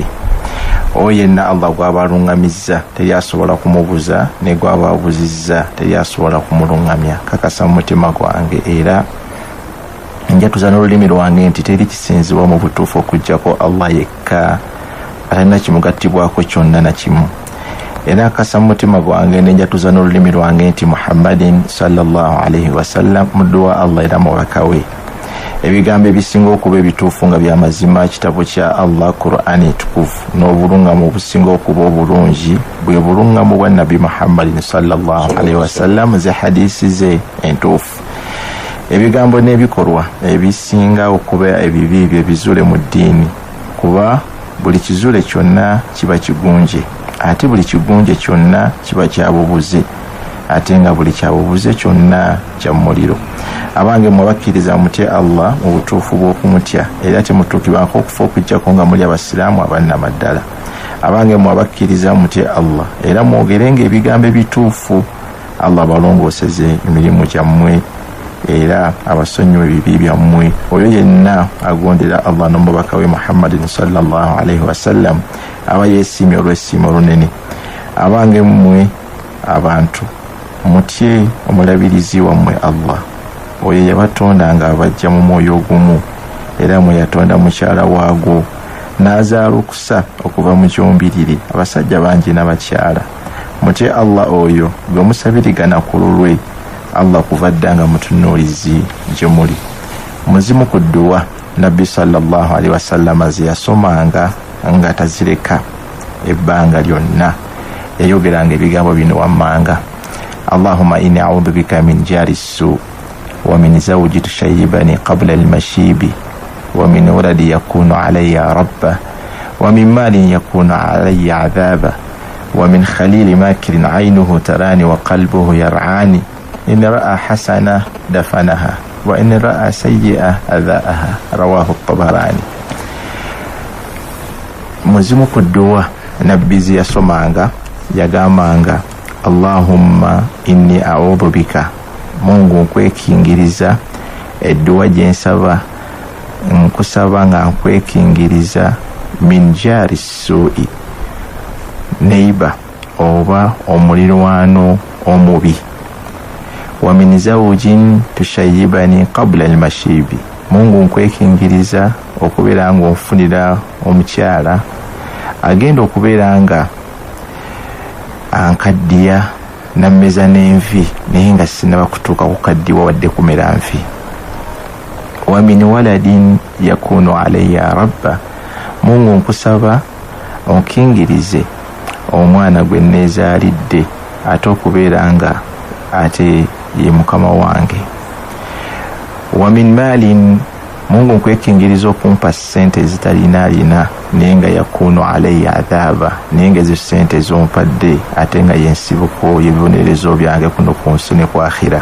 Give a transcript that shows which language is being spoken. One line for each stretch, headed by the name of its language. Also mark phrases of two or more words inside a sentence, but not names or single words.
Ganda: Oyo yenna Allah gw'abalungamizza teri asobola kumubuza, ne gw'ababuzizza teri asobola kumulungamya. Kakasa mu mutima gwange era njatuza n'olulimi lwange nti teri kisinzibwa mu butuufu okuggyako Allah yekka, atalina kimugattibwako kyonna na kimu. Era akasa mu mutima gwange nenjatuza n'olulimi lwange nti Muhammadin
Arabic: صلى الله عليه وسلم
Ganda: muddu wa Allah era mubaka we. Ebigambo ebisinga okuba ebituufu nga by'amazima kitabo kya Allah Qur'ani tukufu, n'obulungamu obusinga okuba obulungi bwe bulungamu bwa Nabi Muhammadin
Arabic: صلى الله عليه وسلم
Ganda: ze hadisi ze entuufu. Ebigambo n'ebikolwa ebisinga okuba ebibi bye bizule mu ddiini, kuba buli kizule kyonna kiba kigunje, ate buli kigunje kyonna kiba kyabubuze, ate nga buli kyabubuze kyonna kya muliro. Abange mwabakkiriza mutya Allah mu butuufu bw'okumutya era temutuukibwako okufa okujjako nga muli abasiraamu abannamaddala. Abange mwabakkiriza mutya Allah era mwogerenga ebigambo ebituufu. Allah balongooseze emirimu gyammwe era abasonyiwe ebibi byammwe. Oyo yenna agondera Allah n'omubaka we Muhammadin
Arabic: صلى الله عليه وسلم
Ganda: aba yeesiimye olw'essiima olunene. Abange mmwe abantu mutye omulabirizi wammwe Allah. Oyo yabatonda nga abajja mu mwoyo ogumu era mwe yatonda mukyala waagwo n'azaalukusa okuva mu kyombiriri abasajja bangi n'abakyala. Mutye Allah oyo gwe musabirigana ku lulwe Allah kuva dda nga mutunuulizi gye muli. Muzimu ku dduwa Nabbi
Arabic: صلى الله عليه وسلم
Ganda: ze yasomanga nga tazireka ebbanga lyonna, yayogeranga ebigambo bino wammanga:
Arabic: اللهم إني أعوذ بك من جار سوء ومن زوج تشيبني قبل المشيب ومن ولد يكون علي ربا ومن مال يكون علي عذابا ومن خليل ماكر عينه تراني وقلبه يرعاني إن رأى حسنة دفنها وإن رأى سيئة أذاعها. رواه الطبراني.
Ganda: Muzimu ku dduwa Nabbi ze yasomanga yagambanga:
Arabic: اللهم إني أعوذ بك,
Ganda: Mungu nkwekingiriza edduwa gye nsaba, nkusaba nga nkwekingiriza
Arabic: من جار السوء,
Ganda: neiba oba omulirwano omubi,
Arabic: ومن زوج تشيبني قبل المشيب,
Ganda: Mungu nkwekingiriza okubeera nga onfunira omukyala agenda okubeera nga ankaddiya nammeza n'envi naye nga sinaba kutuuka kukaddiwa wadde kumera nvi.
Arabic: ومن ولد يكون علي ربا,
Ganda: Mungu nkusaba onkingirize omwana gwe neezaalidde ate okubeera nga ate ye mukama wange.
Arabic: ومن مال,
Ganda: Mungu nkwekingiriza okumpa ssente zitalinaalina naye nga
Arabic: يكون علي عذابا,
Ganda: naye nga ezo ssente zompadde ate nga yensibuko y'ebibonerezo byange kuno ku nsi ne ku akhira.